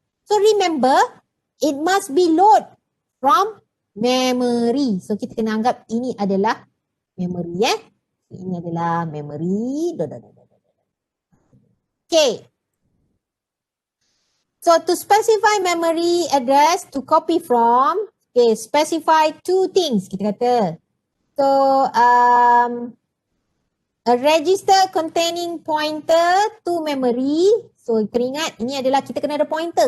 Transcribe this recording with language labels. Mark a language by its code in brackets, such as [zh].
[en] So, remember, it must be load from memory. [ms] So, kita kena anggap ini adalah memory, Ini adalah memory. Okay. [en] So, to specify memory address to copy from, okay, specify two things, kita kata. So, a register containing pointer to memory. [ms] So, teringat, ini adalah kita kena ada pointer.